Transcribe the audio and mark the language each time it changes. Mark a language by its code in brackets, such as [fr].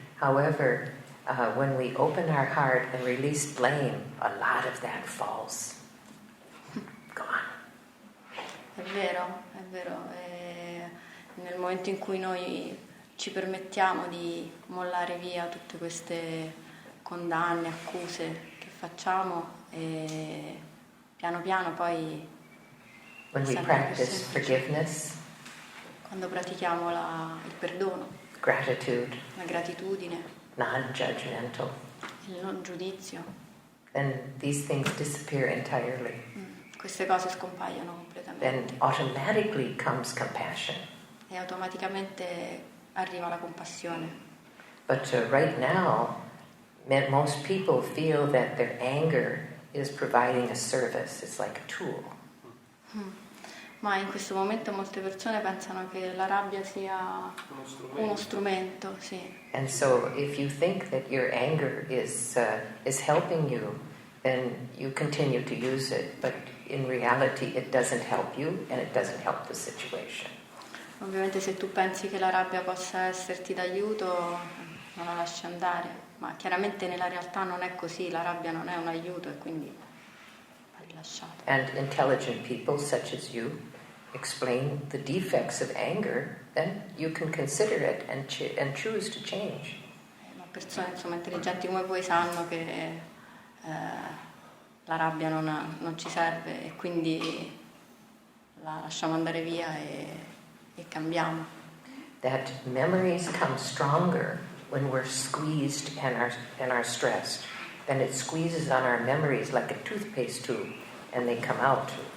[en] However, when we open our heart and release blame, a lot of that falls. Gone. [it] È vero, è vero. Nel momento in cui noi ci permettiamo di mollare via tutte queste condanne, accuse che facciamo, e piano piano poi... [en] When we practice forgiveness, [it] quando pratichiamo il perdono, [en] gratitude, [it] la gratitudine, [en] non-judgmental, [it] il non giudizio, [en] then these things disappear entirely. [it] queste cose scompaiono completamente. [en] Then automatically comes compassion. [it] E automaticamente arriva la compassione. [en] But right now, most people feel that their anger is providing a service. It's like a tool. [it] Ma in questo momento molte persone pensano che la rabbia sia uno strumento, sì. [en] And so if you think that your anger is helping you, then you continue to use it. But in reality, it doesn't help you and it doesn't help the situation. [it] Ovviamente se tu pensi che la rabbia possa esserti d'aiuto, non la lasci andare, ma chiaramente nella realtà non è così, la rabbia non è un aiuto e quindi va rilasciata. [en] And intelligent people such as you explain the defects of anger, then you can consider it and choose to change. [it] Ma persone insomma intelligenti come voi sanno che la rabbia non ci serve e quindi la lasciamo andare via e cambiamo. [en] That memories come stronger when we're squeezed and are stressed. Then it squeezes on our memories like a toothpaste tube, and they come out.